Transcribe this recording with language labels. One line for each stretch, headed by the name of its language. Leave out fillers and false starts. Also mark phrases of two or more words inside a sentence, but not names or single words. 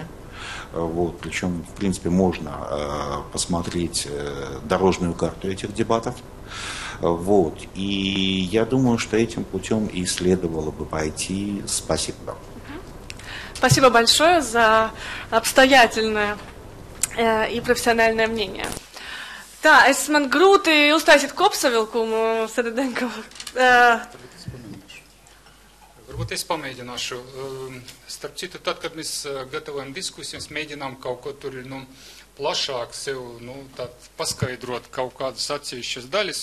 Russian: Вот, причем, в принципе, можно посмотреть дорожную карту этих дебатов. Вот, и я думаю, что этим путем и следовало бы пойти. Спасибо. Спасибо большое за обстоятельное и профессиональное мнение.
Latvian: Tā, man grūti uztaisīt kopsavilkumu, Seredenko. Varbūt es pamēģināšu. Starp citu, tad, kad mēs gatavojam diskusijas, mēģinām kaut ko tur plašāk sev paskaidrot kaut kādas atsevišķas daļas.